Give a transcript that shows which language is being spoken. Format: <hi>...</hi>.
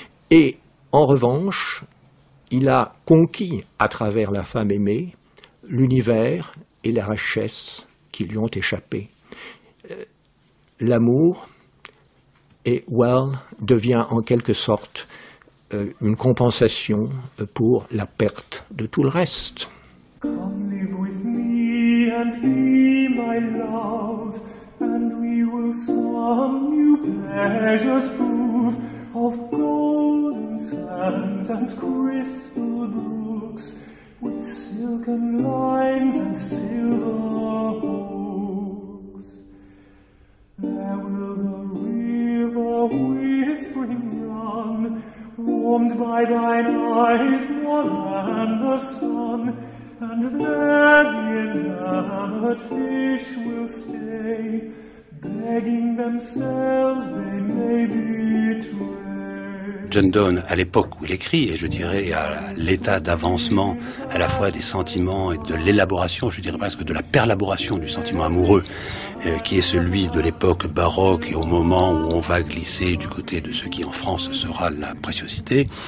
<fr>Et en revanche, il a conquis à travers la femme aimée l'univers et la richesse qui lui ont échappé. L'amour devient en quelque sorte une compensation pour la perte de tout le reste.</fr> <en>Come live with me and be my love, and we will some new pleasures prove of golden sands and crystal brooks, with silken lines and silver hooks. There will the river whispering run, warmed by thine eyes more than the sun, and there the enamored fish will stay, begging themselves they may betray.</en> <fr>John Donne, à l'époque où il écrit, et je dirais à l'état d'avancement à la fois des sentiments et de l'élaboration, je dirais presque de la perlaboration du sentiment amoureux, qui est celui de l'époque baroque et au moment où on va glisser du côté de ce qui en France sera la préciosité,</fr>